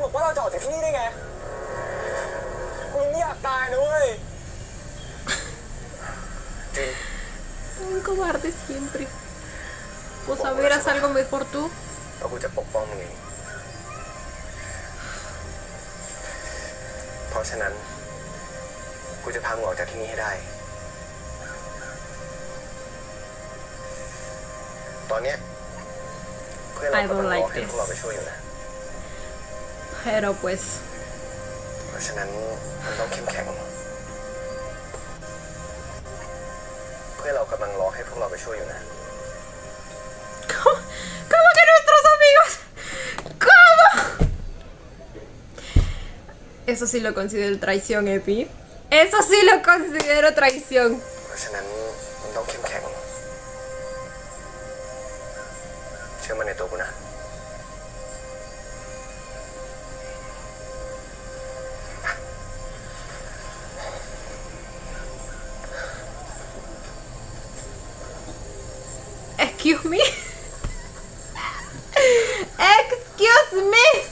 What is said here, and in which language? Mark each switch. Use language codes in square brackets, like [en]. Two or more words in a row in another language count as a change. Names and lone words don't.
[th] บอกว่าเราจะออกจากที่นี่ได้ไงกูไม่อยากตายนะเว้ย จริง [es] Un cobarde siempre. Pues a ver, haz algo mejor tú. [th] แล้วกูจะปกป้องมึงเอง เพราะฉะนั้น กูจะพามึงออกจากที่นี่ให้ได้ ตอนเนี้ยเพื่อนเรากำลังรอให้พวกเราไปช่วยอยู่นะ [es] Pero pues. [th] เพราะฉะนั้นมันต้องเข้มแข็ง เพื่อนเรากำลังรอให้พวกเราไปช่วยอยู่นะ [es] ¿Cómo que nuestros amigos? ¿Cómo? Eso sí lo considero traición, Epi. Eso sí lo considero traición. [th] เพราะฉะนั้นมันต้องเข้มแข็ง เชื่อมันในตัวกูนะ [en] Excuse me. Excuse me.